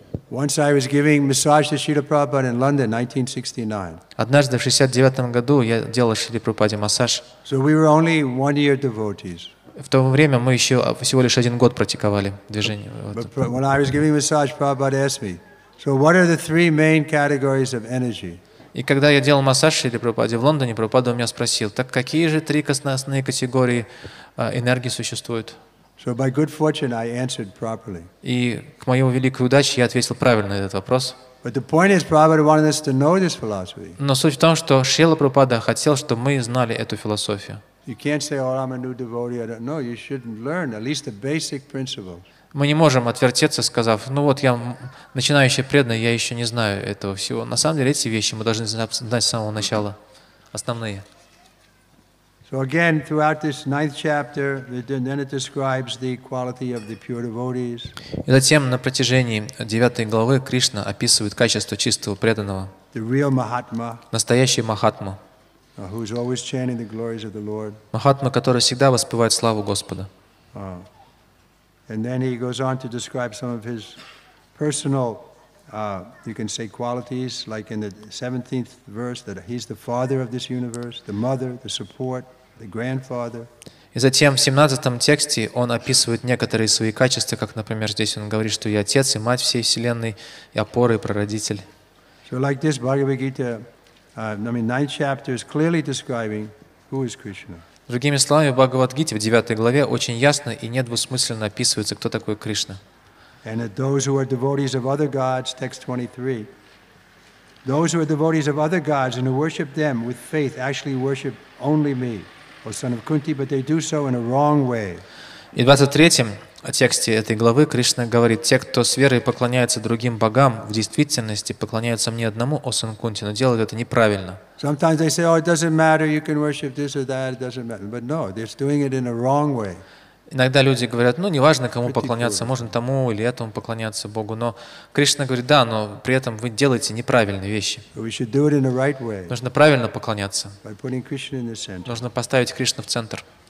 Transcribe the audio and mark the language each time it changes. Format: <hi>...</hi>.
<en>Once I was giving massage to Srila Prabhupada in London, 1969.</en> <ru>Однажды в 1969 году я делал Шриле Прабхупаде массаж.</ru> <en>So we were only 1 year devotees.</en> <ru>В то время мы еще всего лишь 1 год практиковали движение.</ru> <en>But when I was giving massage, Prabhupada asked me, so what are the three main categories of energy?</en> <ru>И когда я делал массаж Шриле Прабхупаде в Лондоне, Прабхупада у меня спросил, так какие же три основные категории энергии существуют?</ru> <en>So by good fortune, I answered properly.</en> <ru>И к моей великой удаче я ответил правильно на этот вопрос.</ru> <en>But the point is, Prabhupada wanted us to know this philosophy.</en> <ru>Но суть в том, что Шрила Прабхупада хотел, чтобы мы знали эту философию.</ru> <en>You can't say, oh, I'm a new devotee. I don't know. You should learn at least the basic principles.</en> <ru>Мы не можем отвертеться, сказав, ну вот я начинающий преданный, я еще не знаю этого всего. На самом деле эти вещи мы должны знать с самого начала, основные.</ru> <en>So again, throughout this 9th chapter, then it describes the quality of the pure devotees.</en> <ru>И затем на протяжении 9 главы Кришна описывает качество чистого преданного,</ru> <en>The real Mahatma,</en> <ru>настоящий Махатма,</ru> <en>who is always chanting the glories of the Lord.</en> <ru>Махатма, который всегда воспевает славу Господа.</ru> <en>And then he goes on to describe some of his personal, you can say, qualities, like in the 17th verse, that he's the father of this universe, the mother, the support, the grandfather.</en> <ru>И затем в 17 тексте он описывает некоторые свои качества, как, например, здесь он говорит, что я отец и мать всей вселенной, и опора, и прародитель.</ru> <en>So like this, Bhagavad Gita, 9th chapter is clearly describing who is Krishna.</en> <ru>Другими словами, в Бхагавад Гите в 9 главе очень ясно и недвусмысленно описывается, кто такой Кришна.</ru> <en>And that those who are devotees of other gods, text 23, those who are devotees of other gods and who worship them with faith actually worship only me, O son of Kunti, but they do so in a wrong way.</en> <ru>И в 23 тексте этой главы Кришна говорит, те, кто с верой поклоняется другим богам, в действительности поклоняются мне одному, о сын Кунти, но делают это неправильно.</ru> <en>Sometimes they say, oh, it doesn't matter, you can worship this or that, it doesn't matter. But no, they're doing it in a wrong way.</en> <ru>Иногда люди говорят, ну, неважно, кому поклоняться, можно тому или этому поклоняться Богу, но Кришна говорит, да, но при этом вы делаете неправильные вещи. Нужно правильно поклоняться. Нужно поставить Кришну в центр.</ru>